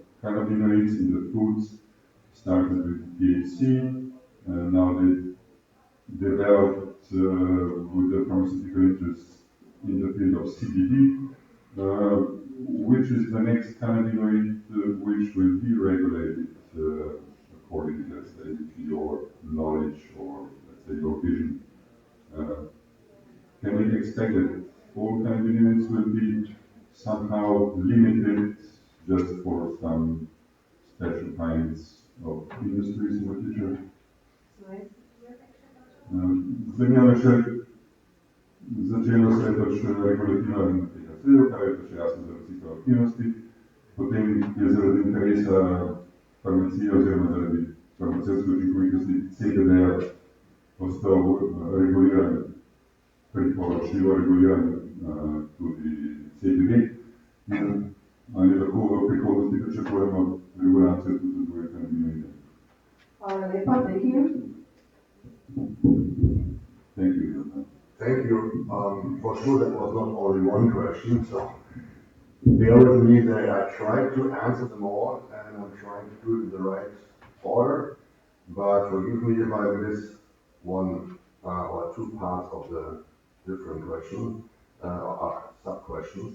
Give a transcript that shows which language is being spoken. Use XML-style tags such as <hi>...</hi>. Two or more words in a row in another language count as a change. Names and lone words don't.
<en>cannabinoids in the foods started with THC, now they developed with the pharmaceutical interests in the field of CBD, which is the next cannabinoid which will be regulated according to, let's say, your knowledge or, let's say, your vision. Can we expect that all cannabinoids will be somehow limited just for some special kinds of industries in the future?</en> <sl>Zanima me še, začelo se je pač regulativa na THC-ju, kar je pač jasno za psihoaktivnosti, potem je zaradi interesa farmacije oziroma zaradi farmacevtske učinkovitosti CBD-ja postal reguliran, priporočljivo reguliran tudi CBD. Ali lahko v prihodnosti pričakujemo regulacijo tudi za druge kanabinoide? Hvala lepa,</sl> <en>thank you. Thank you. Thank you. For sure, that was not only one question, so bear with me that I tried to answer them all, and I'm trying to do it in the right order. But forgive me if I miss one or two parts of the different questions, sub-questions.</en>